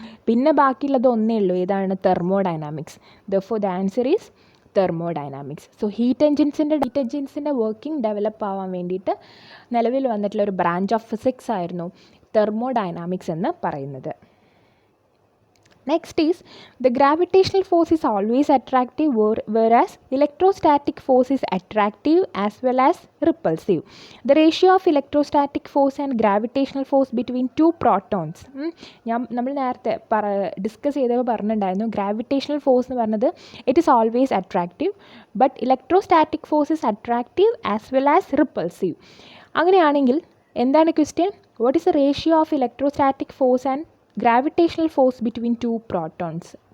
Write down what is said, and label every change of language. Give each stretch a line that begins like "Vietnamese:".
Malayalam: പിന്നെ ബാക്കിയുള്ളത് ഒന്നേ ഉള്ളൂ, ഏതാണ്?
English: Thermodynamics. Therefore the answer is thermodynamics.
Malayalam: So heat എൻജിൻസിൻ്റെ working develop ആവാൻ വേണ്ടിയിട്ട് നിലവിൽ വന്നിട്ടുള്ള ഒരു ബ്രാഞ്ച് ഓഫ് ഫിസിക്സ് ആയിരുന്നു തെർമോഡൈനാമിക്സ് എന്ന് പറയുന്നത്.
English: Next is the gravitational force is always attractive whereas electrostatic force is attractive as well as repulsive. The ratio of electrostatic force and gravitational force between two protons.
Malayalam: നമ്മൾ നേരത്തെ discuss ചെയ്തപ്പോൾ പറഞ്ഞിട്ടുണ്ടായിരുന്നു, gravitational force എന്ന് പറഞ്ഞത്
English: It is always attractive, but electrostatic force is attractive as well as repulsive.
Malayalam: അങ്ങനെയാണെങ്കിൽ എന്താണ് question?
English: What is the ratio of electrostatic force and gravitational force between two protons?